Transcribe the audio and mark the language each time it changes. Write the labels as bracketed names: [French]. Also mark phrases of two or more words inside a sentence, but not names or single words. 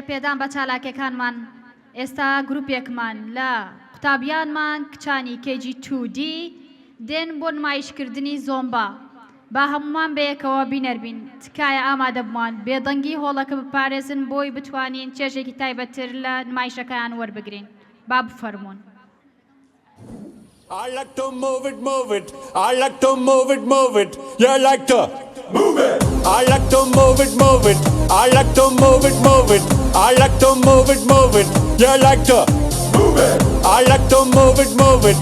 [Central Kurdish] پێدان بە چالاکیەکانمان ئێستا گروپێکمان لە قوتابییانمان کچانی کێجی 2D دێن بۆ نمایشکردنی زۆمبا با هەمومان بەیەکەوە بینەربین تکایە ئامادەبوومان بێدەنگی هۆڵەکە بپارێزن بۆی بتوانین چێژێکی تایبەتتر لە نمایشەکەیان وەربگرین با بفەرمونون [English] I like to move it, move it. I like to move it, move it. You like to move it. I like to move it, move it. I like to move it, move it. I like to move it, move it. You like to move it. I like to move it, move it.